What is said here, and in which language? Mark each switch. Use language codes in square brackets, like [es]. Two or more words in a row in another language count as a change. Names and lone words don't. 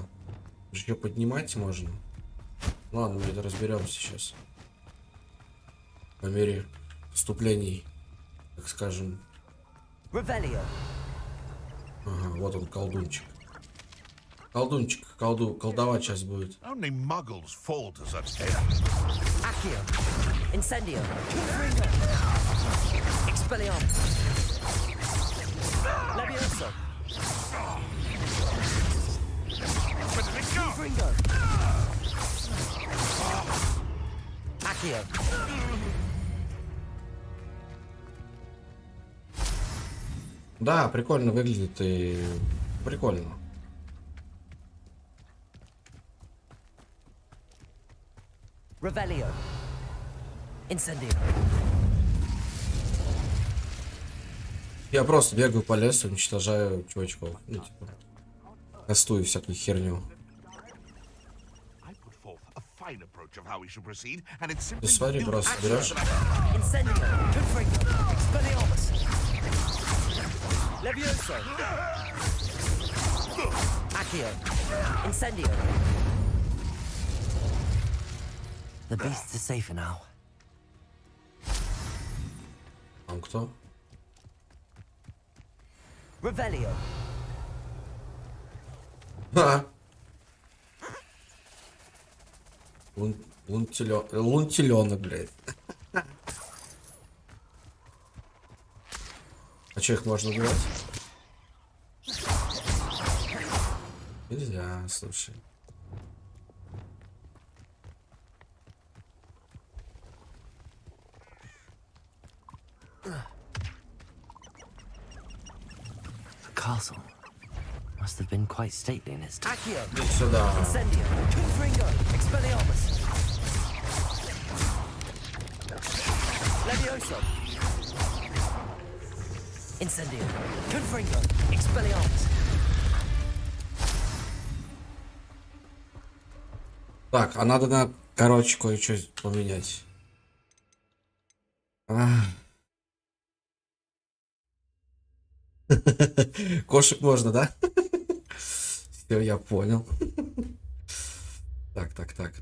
[ru] Еще поднимать можно. Ладно, мы это разберемся сейчас. По мере вступлений, так скажем. Ага, вот он, колдунчик. Колдунчик, колдовать сейчас будет. [en] Only muggles fall to such [la] Accio. Incendio. Expelliarmus. Levioso. Gringo. Accio. [ru] Да, прикольно выглядит и прикольно. [la] Revelio. Incendio. [ru] Я просто бегаю по лесу, уничтожаю чувачков. Ну, типа, кастую всякую херню. Ты смотри, просто берешь. [la] Levioso. Accio. Incendio. [en] The beasts are safer now. [ru] Там кто? [la] Revelio. [ru] А. Лунтиленок, блядь. А что, их можно убивать? Нельзя, слушай. [en] The castle must have been quite stately in its time. [la] Accio. [ru] Сюда. [la] Incendio. Confringo. Expelliarmus. Levioso. Incendio. Confringo. Expelliarmus. [ru] Так, а надо, короче, кое-что поменять. Кошек можно, да? Все, я понял. Так.